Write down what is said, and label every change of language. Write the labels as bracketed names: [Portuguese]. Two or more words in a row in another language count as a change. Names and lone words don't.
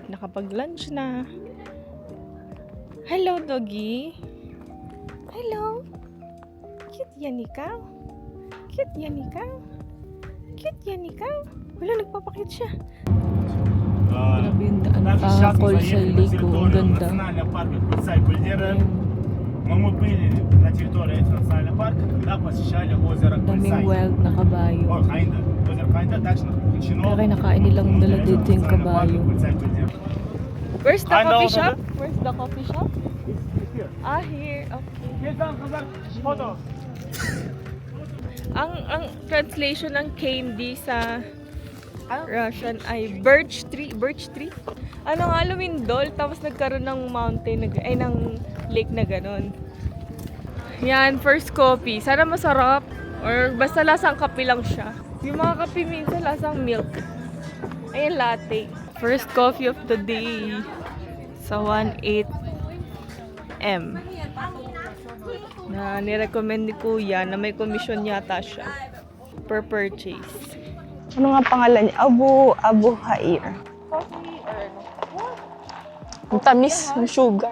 [Filipino] Nakapag-lunch na. [English] Hello, doggy. [Filipino] Hello. Cute yan ikaw. Cute yan ikaw. Cute yan ikaw. Wala, nagpapakit siya. Grabe yung daan. Kolsay Lake. Ang ganda. [Russian] Мы были на территории этого национального парка, когда посещали озеро [Filipino] Daming [Russian] Кульсай. [Filipino] wild na kabayo. [Russian] О, Хайнда. Озеро Хайнда также включено. Kaya nakain nilang dala dito yung kabayo. [English] Where's the [Russian] Хайнда [English] coffee [Russian] озеро. [English] shop? Where's the coffee shop? Ah, here. Okay. [Russian] Фото. [Filipino] Ang translation ng candy sa Russian ay [English] birch tree. Birch tree? [Filipino] Ano nga, lumindol. Tapos nagkaroon ng mountain, ng lake na ganon. Yan, [English] first coffee. [Filipino] Sana masarap. Or basta lasang kape lang siya. Yung mga kape minsan lasang milk. Ayan, [English] latte. First coffee of the day. [Filipino] Sa 1.8 M. Na nirecommend ni Kuya na may commission yata siya. Per purchase. Ano nga pangalan niya? Abu Hair. Ang tamis ng sugar.